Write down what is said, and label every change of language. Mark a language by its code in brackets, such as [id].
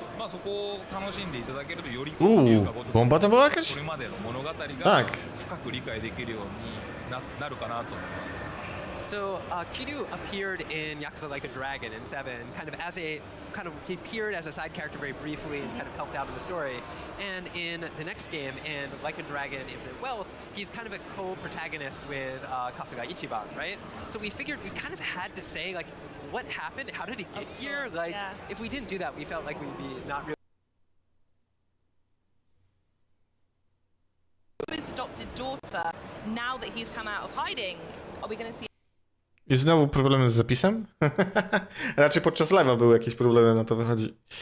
[ja] そこを楽しんでいただけるとより龍が如くこれまでの物語が深く理解できるようになるかなと思います。 [en] So Kiryu appeared in Yakuza Like a Dragon in 7, he appeared as a side character very briefly and kind of helped out in the story. And in the next game, in Like a Dragon Infinite Wealth, he's kind of a co-protagonist with Kasuga Ichiban, right? So we figured we kind of had to say, like, what happened? How did he get here? Like, if we didn't do that, we felt like we'd be not really. His adopted daughter, now that he's come out of hiding, are we going to see? [pl] I znowu problemy z zapisem? Raczej podczas live'a były jakieś problemy, na to wychodzi.